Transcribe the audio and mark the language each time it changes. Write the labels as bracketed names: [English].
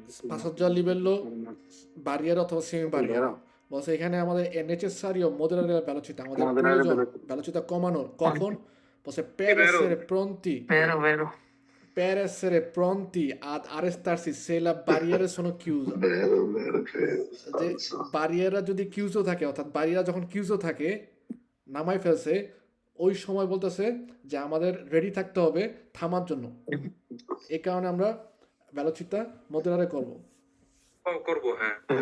[Italian] passaggio a livello barriera [Bangla] অথবা semi barriera, বলছে এখানে আমাদের নেসেসারিও মডেলারে velocità, আমাদের প্রয়োজন velocità কমানোর, কখন বলছে [Italian] per essere pronti Vero. per essere pronti ad arrestarsi se la barriere sono chiuse, Vero, [Bangla] যে [Italian] falso. [Bangla] বারিয়ারা যদি কিউজো থাকে, অর্থাৎ বারিয়ারা যখন কিউজো থাকে নামাই ফেলছে, ওই সময় বলতেছে যে আমাদের রেডি থাকতে হবে থামার জন্য। এই কারণে আমরা ভেলোচিতা মডেলারে করব। করবো, হ্যাঁ।